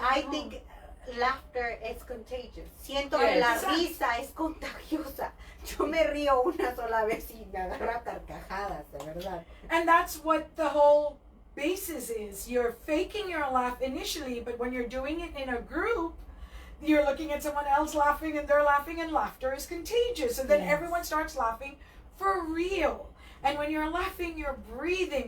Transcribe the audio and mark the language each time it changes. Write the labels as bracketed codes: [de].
[en] I think laughter is contagious. [es] Siento que [en] Yes. [es] la risa es contagiosa. Yo me río una sola vez y me agarra carcajadas, de verdad. [en] And that's what the whole basis is. You're faking your laugh initially, but when you're doing it in a group, you're looking at someone else laughing and they're laughing, and laughter is contagious. And then Yes. everyone starts laughing for real. And when you're laughing, you're breathing.